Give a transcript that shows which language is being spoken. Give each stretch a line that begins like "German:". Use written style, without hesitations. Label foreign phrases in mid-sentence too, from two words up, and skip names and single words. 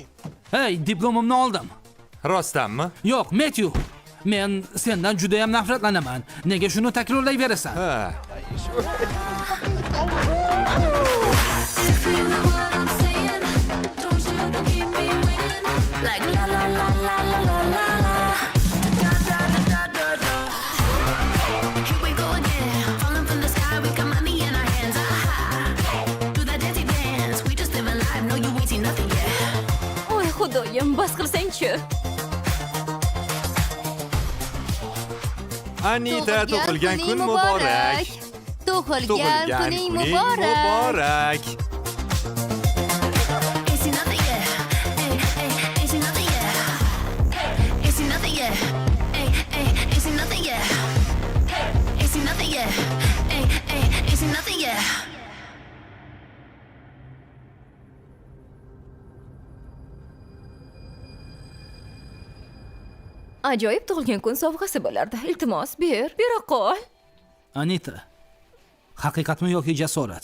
Uzbek: Hey, diplomimni oldim. Rostdanmi? Yo'q, Matthew. Men sendan juda ham nafratlanaman. Nega shuni takrorlayverasan? Ha. Like la la la la la la la la. Da da da da da da.
English: Here we go again. Falling from the sky, we got money in our hands. Ah, do that dancey dance. We just living life. No, you ain't seen nothing yet.
Uzbek: Voy xudoyim, bas qilsang-chi. Anita, tug'ilgan kun muborak. Tug'ilgan kuning muborak.
English: Ain't seen nothing yet. Hey, hey, ain't seen nothing yet. Ain't seen nothing yet. Hey, hey, ain't seen nothing yet. Ain't seen nothing yet. Hey, hey, ain't seen nothing yet.
Uzbek: Ajoyib tug'ilgan kun sovg'asi bo'lardi. Iltimos, bera qol. Anita. Haqiqatmi yoki jasorat?